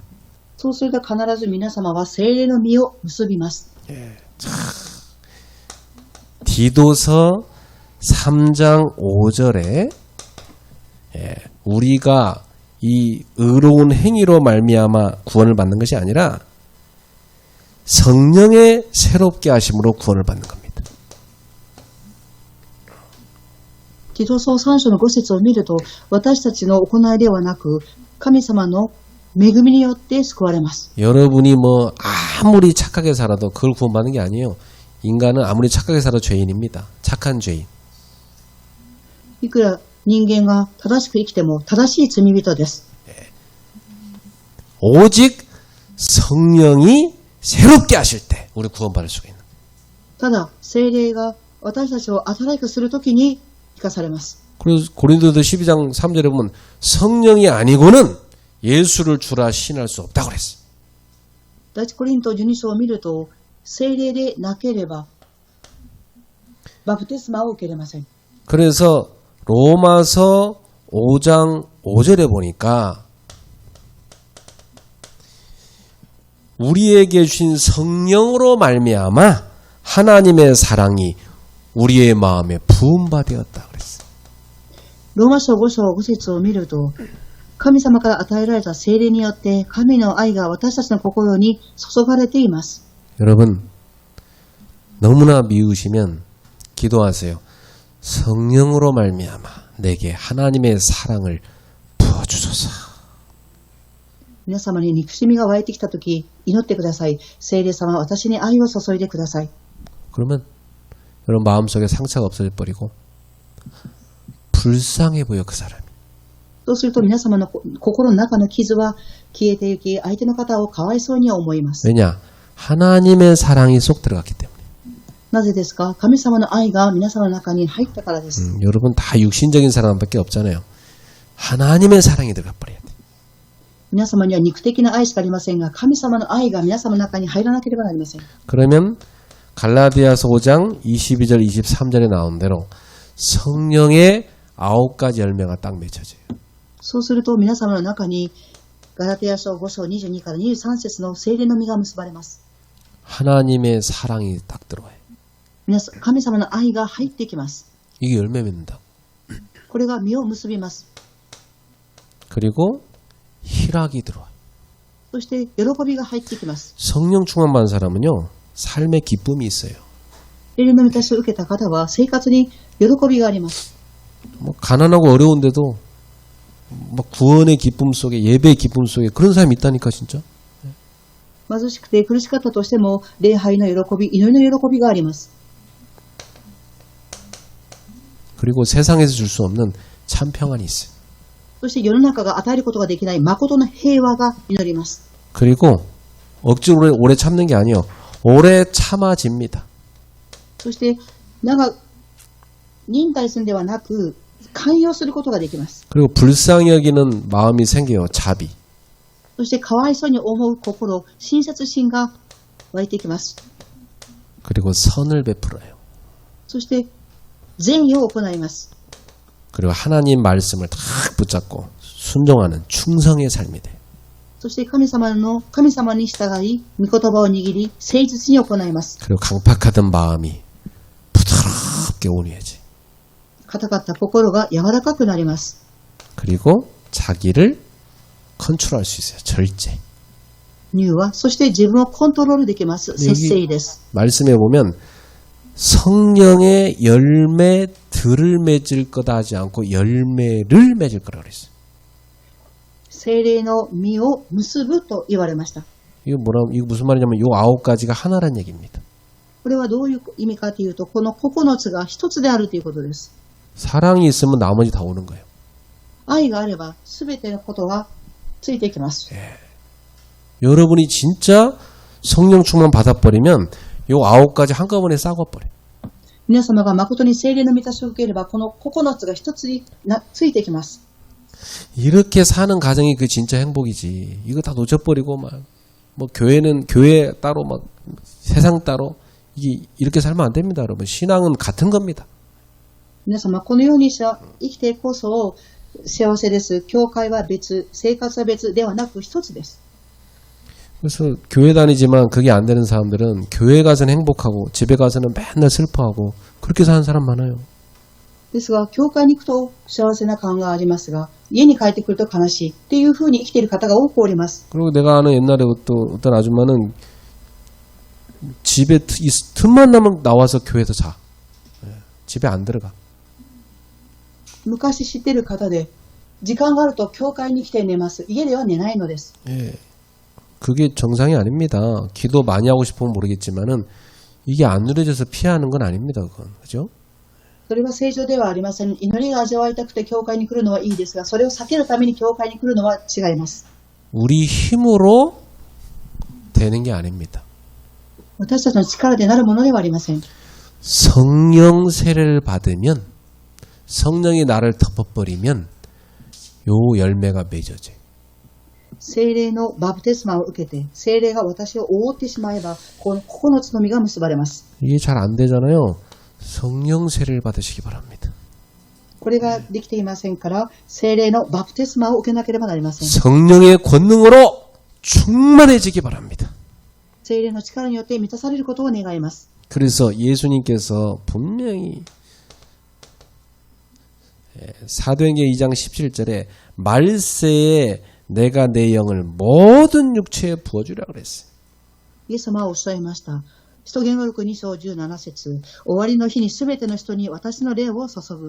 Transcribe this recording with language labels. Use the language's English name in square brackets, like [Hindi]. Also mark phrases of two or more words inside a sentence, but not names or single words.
[Japanese] そうすると必ず皆様は聖霊の実を結びます。 [Korean] 디도서 3장 5절에 우리가 이 의로운 행위로 말미암아 구원을 받는 것이 아니라 성령의 새롭게 하심으로 구원을 받는 겁니다. [Japanese] ティト書3章の5節を見ると、私たちの行いではなく、神様の恵みによって救われます。 [Korean] 여러분이 뭐 아무리 착하게 살아도 그걸 구원받는 게 아니에요. 인간은 아무리 착하게 살아도 죄인입니다. 착한 죄인. [Japanese] いくら人間が正しく生きても正しい罪人です。 [Korean] 오직 성령이 새롭게 하실 때 우리 구원받을 수가 있는. [Japanese] ただ、聖霊が私たちを新しくするときに生かされます。 [Korean] 그래서 고린도서 12장 3절에 보면 성령이 아니고는 예수를 주라 시인할 수 없다고 그랬어요. [Japanese] 第一コリント12章を見ると、聖霊でなければバプテスマを受けれません。 [Korean] 그래서 로마서 5장 5절에 보니까 우리에게 주신 성령으로 말미암아 하나님의 사랑이 우리의 마음에 부음바 되었다 그랬어요. [Japanese] ローマ書5章5節を見ると、神様から与えられた聖霊によって神の愛が私たちの心に注がれています。 [Korean] 여러분 너무나 미우시면 기도하세요. 성령으로 말미암아 내게 하나님의 사랑을 부어주소서. [Japanese] 皆様に憎しみが湧いてきたとき、祈ってください。聖霊様、私に愛を注いでください。 [Korean] 그러면 여러분 마음속에 상처가 없어져 버리고 불쌍해 보여 그 사람이. [Japanese] そうすると皆様の心の中の傷は消えていき、相手の方をかわいそうに思います。 [Korean] 왜냐? 하나님의 사랑이 쏙 들어갔기 때문에. [Japanese] なぜですか？神様の愛が皆様の中に入ったからです。 [Korean] 여러분 다 육신적인 사랑밖에 없잖아요. 하나님의 사랑이 들어가 버려야 돼. [Japanese] 皆様には肉的な愛しかありませんが、神様の愛が皆様の中に入らなければなりません。 [Korean] 그러면 갈라디아서 5장 22절 23절에 나온 대로 성령의 9가지 열매가 딱 맺혀져요. [Japanese] そうすると皆様の中にガラテヤ書5章22から23節の聖霊の実が結ばれます。 [Korean] 하나님의 사랑이 딱 들어와요. [Japanese] 神様の愛が入ってきます。 [Korean] 이게 열매 맺는다. [Japanese] これが実を結びます。 [Korean] 그리고 희락이 들어와요. [Japanese] そして喜びが入ってきます。 [Korean] 성령 충만 받은 사람은요. 삶에 기쁨이 있어요. [Japanese] 聖霊の満たしを受けた方は生活に喜びがあります。 [Korean] 뭐 가난하고 어려운데도 막 구원의 기쁨 속에 예배의 기쁨 속에 그런 사람이 있다니까 진짜. [Japanese] 貧しくて苦しかったとしても礼拝の喜び、祈りの喜びがあります。 [Korean] 그리고 세상에서 줄 수 없는 참 평안이 있어요. [Japanese] そして世の中が与えることができない誠の平和が祈ります。 [Korean] 그리고 억지로 오래 참는 게 아니에요. 오래 참아집니다. [Japanese] そして忍耐するんではなく寛容することができます。 [Korean] 그리고 불쌍히 여기는 마음이 생겨요. 자비. [Japanese] そしてかわいそうに思う心、親切心が湧いてきます。 [Korean] 그리고 선을 베풀어요. [Japanese] そして善意を行います。 [Korean] 그리고 하나님 말씀을 딱 붙잡고 순종하는 충성의 삶이 돼요. [Japanese] そして神様に従い、御言葉を握り、誠実に行います。 [Korean] 그리고 강팍하던 마음이 부드럽게 온유해지. [Japanese] 硬かった心が柔らかくなります。 [Korean] 그리고 자기를 컨트롤할 수 있어요. 절제. [Japanese] 乳は、そして自分をコントロールできます。節制です。 [Korean] 말씀해 보면 성령의 열매들을 맺을 거다 하지 않고 열매를 맺을 거라고 그랬어요. [Japanese] 聖霊の実を結ぶと言われました。 [Korean] 이거 무슨 말이냐면 요 9가지가 하나란 얘기입니다. [Japanese] これはどういう意味かというと、この9つが一つであるということです。 [Korean] 사랑이 있으면 나머지 다 오는 거예요. [Japanese] 愛があれば、すべてのことがついてきます。 [Korean] 여러분이 진짜 성령 충만 받아버리면 요 9가지 한꺼번에 싹아버려. [Japanese] 皆様が誠に聖霊の満たしを受ければ、この9つが一つについてきます。 [Korean] 이렇게 사는 가정이 그 진짜 행복이지. 이거 다 놓쳐버리고 뭐 교회는 교회 따로 막 세상 따로 이게 이렇게 살면 안 됩니다, 여러분. 신앙은 같은 겁니다. [Japanese] 皆様、このように生きてこそ幸せです。教会は別、生活は別ではなく一つです。 [Korean] 그래서 교회 다니지만 그게 안 되는 사람들은 교회 가서는 행복하고 집에 가서는 맨날 슬퍼하고 그렇게 사는 사람 많아요. [Japanese] ですが、教会に行くと幸せな感がありますが、家に帰ってくると悲しいっていうふうに生きている方が多くおります。 [Korean] 그리고 내가 아는 옛날에 또 어떤 아줌마는 집에 틈만 나면 나와서 교회에서 자. 집에 안 들어가. [Japanese] 昔知っている方で、時間があると教会に来て寝ます。家では寝ないのです。 [Korean] 예. 그게 정상이 아닙니다. 기도 많이 하고 싶으면 모르겠지만은 이게 안 누려져서 피하는 건 아닙니다. 그건. 그죠? [Japanese] それは正常ではありません。祈りが味わいたくて教会に来るのはいいですが、それを避けるために教会に来るのは違います。 [Korean] 우리 힘으로 되는 게 아닙니다. [Japanese] 私たちの力でなるものではありません。 [Korean] 성령 세례를 받으면 성령이 나를 덮어버리면 요 열매가 맺어져요. [Japanese] 聖霊のバプテスマを受けて、聖霊が私を覆ってしまえば、この9つの実が結ばれます。 [Korean] 이게 잘 안 되잖아요. 성령 세례를 받으시기 바랍니다. [Japanese] これができていませんから、聖霊のバプテスマを受けなければなりません。 [Korean] 성령의 권능으로 충만해지기 바랍니다. [Japanese] 聖霊の力によって満たされることを願います。 [Korean] 그래서 예수님께서 분명히 사도행전 2장 17절에 말세에 내가 내 영을 모든 육체에 부어주라 그랬어요. [Japanese] イエス様はおっしゃいました。使徒言語録2章17節、終わりの日にすべての人に私の霊を注ぐ。